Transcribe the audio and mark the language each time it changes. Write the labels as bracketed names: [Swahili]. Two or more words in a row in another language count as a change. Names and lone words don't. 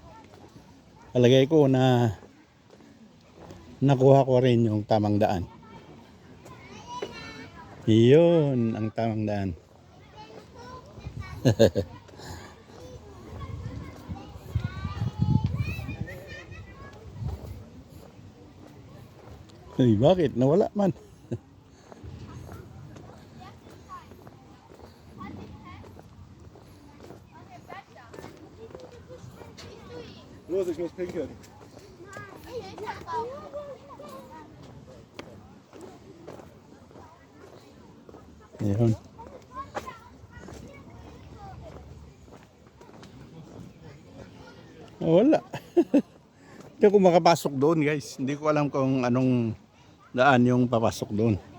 [Filipino] Palagay ko na nakuha ko rin yung tamang daan. Yun ang tamang daan. Ay, bakit? Nawala man. [German] Los, ich muss pinkeln. [Filipino] Ayun. Wala. Hindi ako makapasok doon guys. Hindi ko alam kung anong daan yung papasok doon.